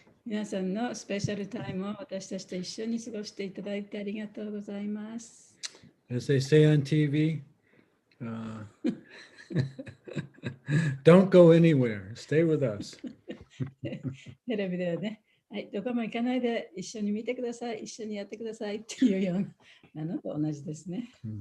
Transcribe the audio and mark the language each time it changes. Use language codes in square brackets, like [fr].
[ja] 皆さんのスペシャルタイムを私たちと一緒に過ごしていただいてありがとうございます。 [en] As they say on TV, don't go anywhere. Stay with us. [ja] テレビではね、はい、どこも行かないで一緒に見てください、一緒にやってくださいっていうようなのと同じですね。